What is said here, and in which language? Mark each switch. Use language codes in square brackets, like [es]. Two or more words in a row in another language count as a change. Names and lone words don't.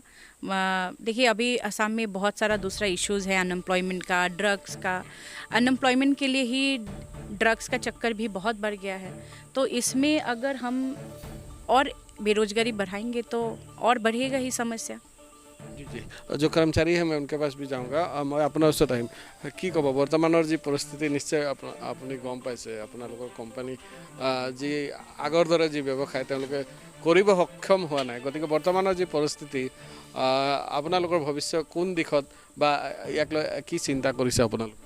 [hi] देखिए, अभी असम में बहुत सारा दूसरा इश्यूज़ है, अनएम्प्लॉयमेंट का, ड्रग्स का। अनएम्प्लॉयमेंट के लिए ही ड्रग्स का चक्कर भी बहुत बढ़ गया है। तो इसमें अगर हम और बेरोजगारी बढ़ाएंगे तो और बढ़ेगा ही समस्या। जी जी, जो कर्मचारी है मैं उनके पास भी जाऊँगा। [as] मैं আপোনাৰ ওচৰত আহিম। কি ক'ব বৰ্তমানৰ যি পৰিস্থিতি, নিশ্চয় আপুনি গম পাইছে আপোনালোকৰ কোম্পানী যি আগৰ দৰে যি ব্যৱসায় তেওঁলোকে কৰিব সক্ষম হোৱা নাই, গতিকে বৰ্তমানৰ যি পৰিস্থিতি আপোনালোকৰ ভৱিষ্য কোন দিশত বা ইয়াক লৈ কি চিন্তা কৰিছে আপোনালোকে?